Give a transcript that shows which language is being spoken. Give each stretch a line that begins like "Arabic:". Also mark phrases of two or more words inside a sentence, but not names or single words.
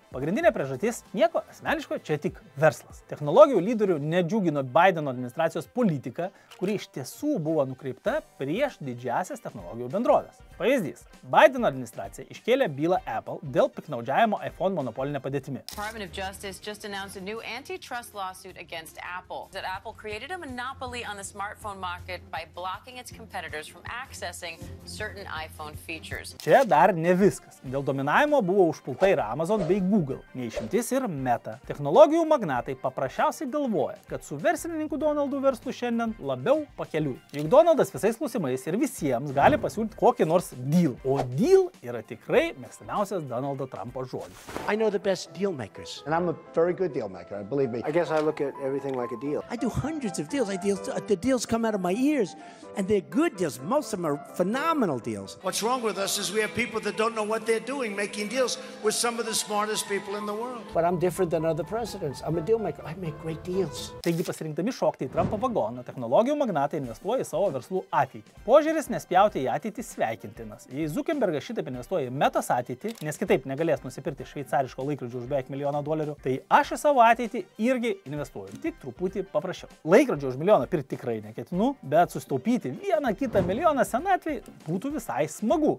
Lithuanian: Pagrindinė priežastis - nieko asmeniško, čia tik verslas. Technologijų lyderių nedžiugino Bideno administracijos politika, kuri iš tiesų buvo nukreipta prieš didžiąsias technologijų bendrovės. Pavyzdys. Bideno administracija iškėlė bylą Apple dėl piktnaudžiavimo iPhone monopolinė padėtimi.
English: Department of Justice just announced a new antitrust lawsuit against Apple. That Apple created a monopoly on the smartphone market by blocking its competitors from accessing certain iPhone features.
Lithuanian: Čia dar ne viskas. Dėl dominavimo buvo užpulta ir Amazon bei Google, neišimtis ir Meta. Technologijų magnatai paprasčiausiai galvoja, kad su verslininku Donaldu verslu šiandien labiau pakeliui. Juk Donaldas visais klausimais ir visiems gali pasiūlyti kokį nors deal. O deal yra tikrai mėgstamiausias Donaldo Trumpo žodis.
English: I know the best deal makers. And I'm a very good deal maker, believe me. I guess I look at everything like a deal. I do hundreds of deals. The deals come out of my ears, and they're good deals. Most of them are phenomenal deals. What's wrong with us is we have people that don't know what they're doing, making deals with some of the smartest people in the world. But I'm different than other presidents. I'm a deal maker. I make great deals.
Lithuanian: Taigi pasirinkdami šokti į Trumpo vagoną, technologijų magnatai investuoja į savo verslų ateitį. Požiūris nespjauti į ateitį sveikintinas. Jei Zuckerbergas šitaip investuoja į Metos ateitį, nes kitaip negalės nusipirkti šveicariško laikrodžio už beveik $1 milijoną, tai aš į savo ateitį irgi investuoju. Tik truputį paprasčiau. Laikrodžio už milijoną pirkti tikrai neketinu, bet sustaupyti 1-2 milijoną senatvėj būtų visai smagu.